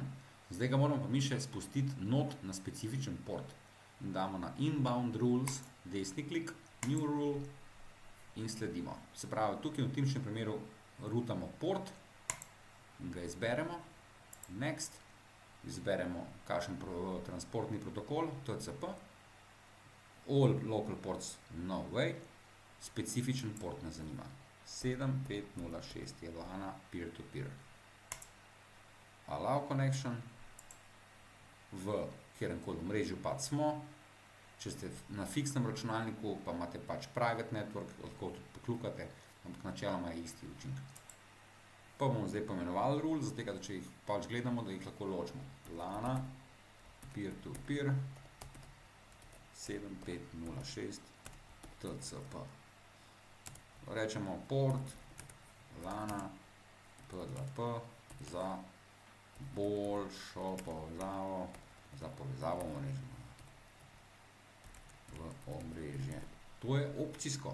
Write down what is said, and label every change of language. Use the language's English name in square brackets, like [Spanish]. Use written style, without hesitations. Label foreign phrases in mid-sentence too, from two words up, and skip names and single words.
[Slovenian] Zdaj ga moramo pa mi še spustiti not na specifičen port. In damo na [English] inbound rules, [Slovenian] desni klik, [English] new rule [Slovenian] in sledimo. Se pravi, tukaj v tipičnem primeru routamo port in ga izberemo. [English] Next. [Slovenian] Izberemo kakšen transportni protokol, TCP. [English] All local ports, no way. [Slovenian] Specifičen port nas zanima. 7506 je LANa peer-to-peer. [English] Allow connection. [Slovenian] V kjerenkoli omrežju pač smo. Če ste na fiksnem računalniku, pa imate pač [English] private network, [Slovenian] lahko tudi poklukate, ampak načeloma je isti učinek. Pa bomo zdaj pomenovali rule, zato da če jih pač gledamo, da jih lahko ločimo. LANa peer-to-peer 7506 TCP. Rečemo port LANa P2P za boljšo povezavo, za povezavo v omrežje. To je opcijsko.